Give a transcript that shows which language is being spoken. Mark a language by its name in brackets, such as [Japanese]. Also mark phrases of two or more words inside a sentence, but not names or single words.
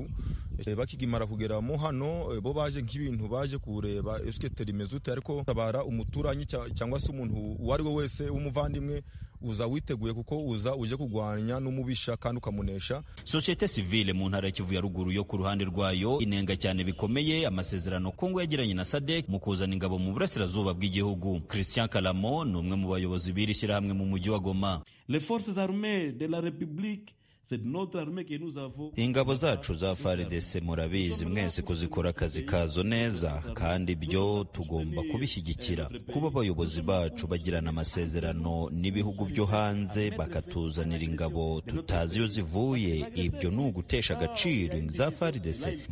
[Kinyarwanda] Bakigimara kugeramo hano bo baje nk'ibintu baje kureba eske terimezute, ariko tabara umuturanyi cyangwa se umuntu uwari we wese w'umuvandimwe uza witeguye, kuko uza uje kugwanya n'umubisha kandi ukamunesha. [French] Societe civile [Kinyarwanda] mu ntara ya Kivu ya ruguru yo ku ruhande rwayo inenga cyane bikomeye amasezerano Kongo yagiranye na SADC mu kuzana ingabo mu burasirazuba bw'igihugu. Christian Kalamo ni umwe mu bayobozi b'iri shyirahamwe mu mujyi wa Goma. [French] Les forces armées de la République [Kinyarwanda] ingabo zacu za FARDC murabizi mwese kuzikora akazi kazo neza, kandi ibyo tugomba kubishyigikira. Kuba abayobozi bacu bagirana amasezerano n'ibihugu byo hanze bakatuzanira ingabo tutazi iyo zivuye, ibyo ni ugutesha agaciro za FARDC.